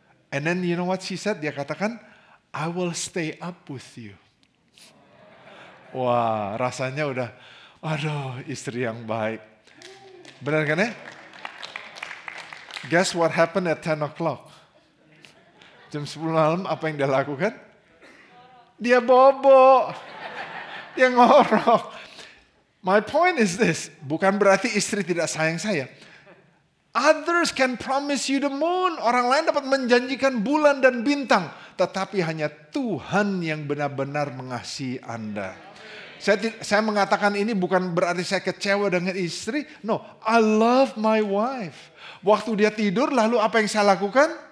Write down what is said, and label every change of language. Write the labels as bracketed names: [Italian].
[English] And then you know what she said? [Indonesian] Dia katakan, [English] I will stay up with you. [Indonesian] Wah, rasanya udah, aduh istri yang baik. Benar kan ya? [English] Guess what happened at 10 o'clock? [Indonesian] Jam 10 malam apa yang dia lakukan? Dia bobo. Dia ngorok. [English] My point is this. [Indonesian] Bukan berarti istri tidak sayang saya. [English] Others can promise you the moon. [Indonesian] Orang lain dapat menjanjikan bulan dan bintang. Tetapi hanya Tuhan yang benar-benar mengasihi Anda. Saya mengatakan ini bukan berarti saya kecewa dengan istri. [English] No, I love my wife. [Indonesian] Waktu dia tidur lalu apa yang saya lakukan?